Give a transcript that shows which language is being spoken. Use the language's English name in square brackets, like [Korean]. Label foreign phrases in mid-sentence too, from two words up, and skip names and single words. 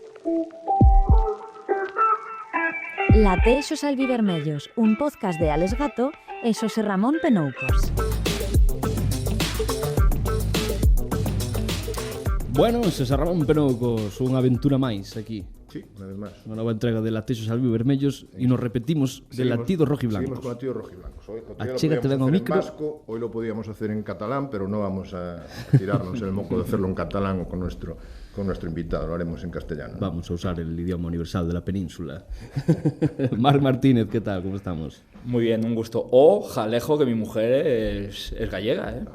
[Galician] Latexos albivermellos, un podcast de Alex Gato e Xosé Ramón Penoucos. Bueno, Xosé Ramón Penoucos, unha aventura máis aquí. [Spanish] Sí, una vez máis. [Galician] Unha nova entrega de Latexos albivermellos e nos repetimos de [Spanish] latidos rojiblancos. Seguimos con latidos rojiblancos. Hoy [Galician] Achégate ben ao micro. [Spanish] En vasco, hoy lo podíamos hacer en catalán, pero no vamos a tirarnos el moco de hacerlo en catalán con nuestro invitado, lo haremos en castellano. Vamos a usar el idioma universal de la península. Marc Martínez, ¿qué tal? ¿Cómo estamos? Muy bien, un gusto. O jalejo, que mi mujer es gallega, ¿eh?